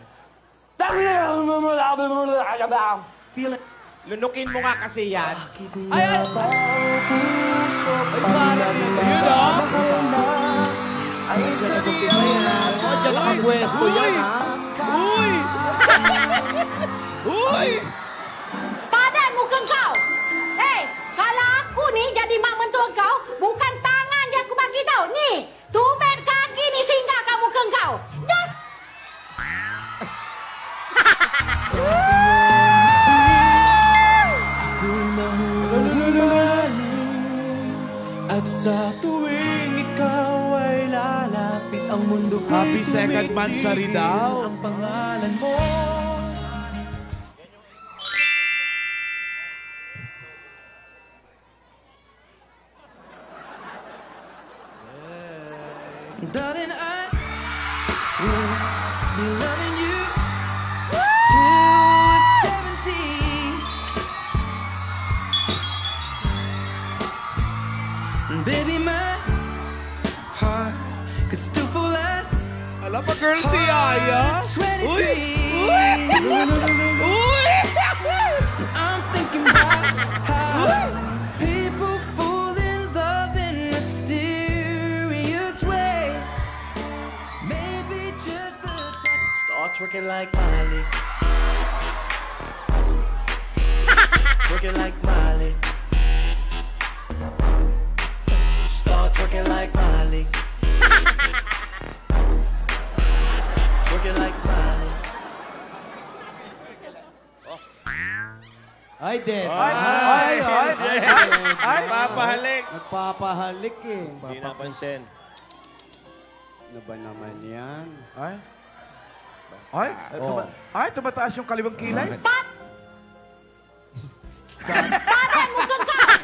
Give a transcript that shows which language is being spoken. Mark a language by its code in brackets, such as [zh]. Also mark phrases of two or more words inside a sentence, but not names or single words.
[tl] Lunukin mo nga kasi yan. Ay, parang yun. ay, sa diya. Diyan nakapwesto yan, ha? Huy! Huy! [ms] Badan muka kau. Kalau aku ni jadi mak mentua kau, bukan tangan yang aku bagi tau. Ni, tumit kaki ni singgah kamu ke kau. Das. [tl] At sa tuwing ikaw ay lalapit, ang mundo ko'y [en] Happy second mansari daw. [tl] ang pangalan mo. [en] Darling, I will be loving you till 70. Baby, my heart could still fall as [tl] Alam pa, girl, si Yaya. Uy! 23. Uy! [en] I'm thinking about how people fall in love in mysterious ways. Maybe just the time. Start twerking like Miley. Twerking like Miley. Start twerking like Miley. Twerking like Miley. [tl] Ay, Dad. Ay, papahalik. Nagpapahalik eh. Hindi napansin. Ano ba naman yan? Ay? Ay? Ay, tumataas yung kaliwang kilay. [ms] Badan muka kau.